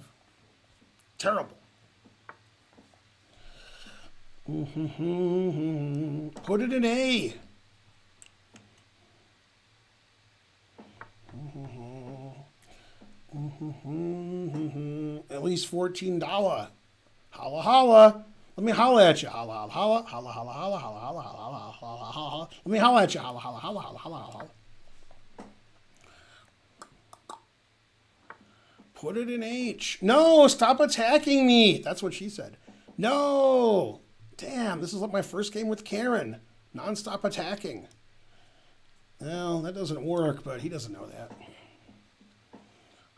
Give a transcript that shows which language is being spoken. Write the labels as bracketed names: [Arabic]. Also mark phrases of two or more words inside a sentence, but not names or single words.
[English] Terrible. Put it in A. At least $14. Holla holla. Let me holla at you. Holla holla holla holla holla holla holla holla holla holla. Let me holla at you. Holla holla holla holla holla holla. Put it in H. No, stop attacking me. That's what she said. No. Damn, this is like my first game with Karen. Non-stop attacking. Well, that doesn't work, but he doesn't know that.